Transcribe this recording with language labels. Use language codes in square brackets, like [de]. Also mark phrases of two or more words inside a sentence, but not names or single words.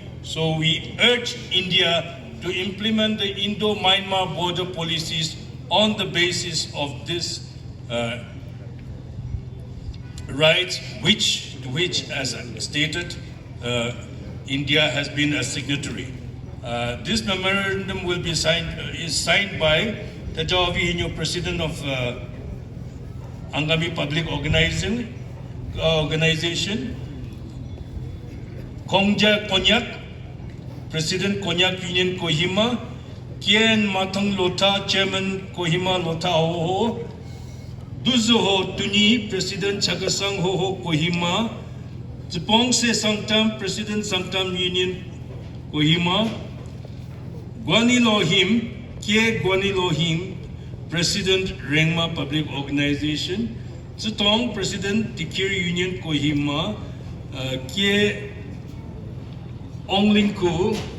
[en] So we urge India to implement the Indo-Myanmar border policies on the basis of this rights, which as I stated, India has been a signatory. This memorandum will be is signed by Tajawi Hinyo, President of Angami Public Organization, Kongja Konyak, President Konyak Union Kohima, Kien Matang Lota, Chairman Kohima Lota Hoho, Duzuho Tuni, President Chagasang Hoho Kohima, Zipongse Sangtam, President Sangtam Union Kohima, Guani Lohim, Kie Guani Lohim, President Rengma Public Organization, Zitong, President Tikir Union Kohima, Kie Onglingku,